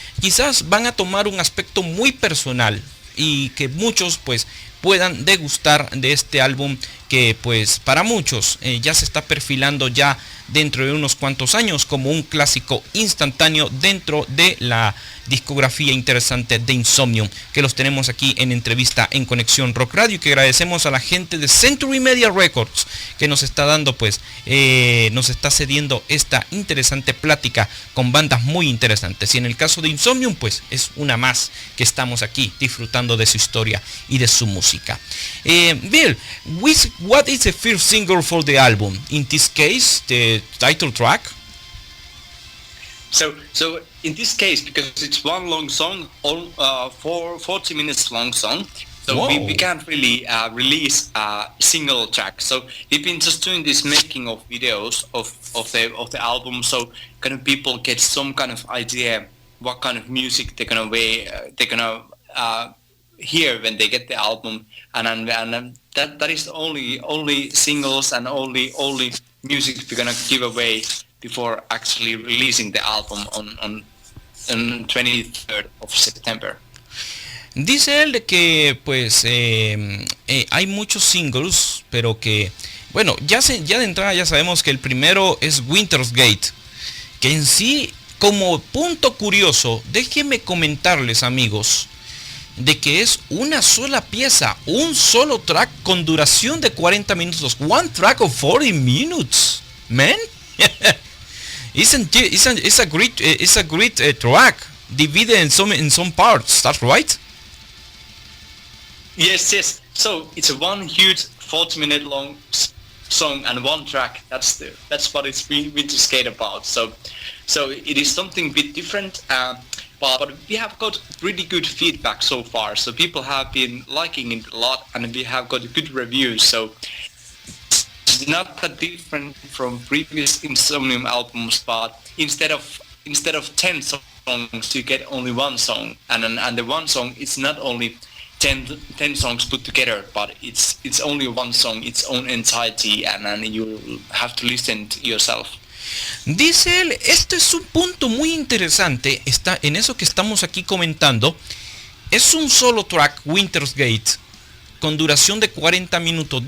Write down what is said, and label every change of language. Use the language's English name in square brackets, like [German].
[Spanish] Quizás van a tomar un aspecto muy personal y que muchos pues puedan degustar de este álbum que pues para muchos ya se está perfilando ya dentro de unos cuantos años como un clásico instantáneo dentro de la discografía interesante de Insomnium, que los tenemos aquí en entrevista en Conexión Rock Radio, y que agradecemos a la gente de Century Media Records que nos está dando pues nos está cediendo esta interesante plática con bandas muy interesantes, y en el caso de Insomnium pues es una más que estamos aquí disfrutando de su historia y de su música. [English] Bill, what is the first single for the album? In this case, the title track. So in this case, because it's one long song, for 40 minutes long song, so we can't really release a single track. So we've been just doing this making of videos of the album, so kind of people get some kind of idea what kind of music they're gonna hear when they get the album, and that is only singles and only music we're gonna give away before actually releasing the album on on 23rd of September. [Spanish] Dice él de que pues hay muchos singles, pero que bueno, ya de entrada ya sabemos que el primero es Winter's Gate, que en sí, como punto curioso, déjenme comentarles, amigos, de que es una sola pieza, un solo track con duración de 40 minutos. [English] One track of 40 minutes, man. It's a great track, divided in some parts. That's right. Yes. So it's a one huge 40-minute long song and one track. That's what it's Winter Skate about. So it is something a bit different. But we have got really good feedback so far. So people have been liking it a lot, and we have got good reviews. So it's not that different from previous Insomnium albums, but instead of 10 songs, you get only one song, and the one song is not only 10 songs put together, but it's only one song, its own entirety, and you have to listen to yourself. [Spanish] Dice él, esto es un punto muy interesante, está en eso que estamos aquí comentando. Es un solo track, Winter's Gate, con duración de 40 minutos.